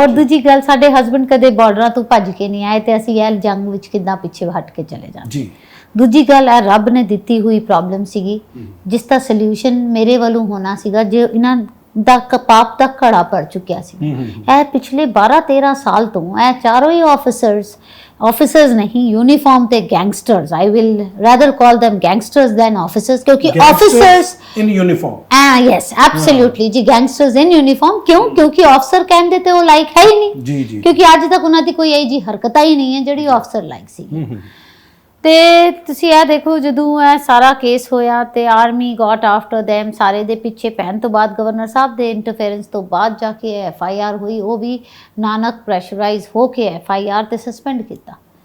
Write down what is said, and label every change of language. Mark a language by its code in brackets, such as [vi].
[pa] ਔਰ ਦੂਜੀ ਗੱਲ, ਸਾਡੇ ਹਸਬੈਂਡ ਕਦੇ ਬਾਰਡਰਾਂ ਤੋਂ ਭੱਜ ਕੇ ਨਹੀਂ ਆਏ ਤੇ ਅਸੀਂ ਇਹ ਜੰਗ ਵਿੱਚ ਕਿੱਦਾਂ ਪਿੱਛੇ ਹਟ ਕੇ ਚਲੇ ਜਾਂਦੇ ਜੀ। ਦੂਜੀ ਗੱਲ, ਇਹ ਰੱਬ ਨੇ ਦਿੱਤੀ ਹੋਈ ਪ੍ਰੋਬਲਮ ਸੀਗੀ, ਜਿਸ ਦਾ ਸੋਲੂਸ਼ਨ ਮੇਰੇ ਵੱਲੋਂ ਹੋਣਾ ਸੀਗਾ। ਜੇ ਇਹਨਾਂ ਦਾ ਪਾਪ ਦਾ ਘੜਾ ਭਰ ਚੁੱਕਿਆ ਸੀ। ਇਹ ਪਿਛਲੇ 12-13 ਸਾਲ ਤੋਂ ਇਹ ਚਾਰੋਂ ਹੀ ਆਫਿਸਰਸ [hi] ऑफिसर्स नहीं, यूनिफॉर्म थे gangsters. [en] I will rather call them gangsters than officers, क्योंकि officers in uniform, yes absolutely ji, gangsters in uniform. [hi] क्यों? क्योंकि ऑफिसर कहते थे वो लाइक है ही नहीं जी जी, [pa] क्योंकि ਅੱਜ ਤੱਕ ਉਹਨਾਂ ਦੀ ਕੋਈ ਇਹੀ ਜੀ ਹਰਕਤ ਹੀ ਨਹੀਂ ਹੈ ਜਿਹੜੀ ਅਫਸਰ ਲਾਈਕ ਸੀ। ਤੇ ਤੁਸੀਂ ਇਹ ਦੇਖੋ, ਜਦੋਂ ਇਹ ਸਾਰਾ ਕੇਸ ਹੋਇਆ ਤੇ [en] army got after them, [pa] ਸਾਰੇ ਦੇ ਪਿੱਛੇ ਪੈਣ ਤੋਂ ਬਾਅਦ ਗਵਰਨਰ ਸਾਹਿਬ ਦੇ ਇੰਟਰਫੇਰੈਂਸ ਤੋਂ ਬਾਅਦ ਜਾ ਕੇ FIR ਹੋਈ, ਉਹ ਵੀ ਨਾਨਕ ਪ੍ਰੈਸ਼ਰਾਈਜ਼ ਹੋ ਕੇ FIR ਤੇ ਸਸਪੈਂਡ ਕੀਤਾ।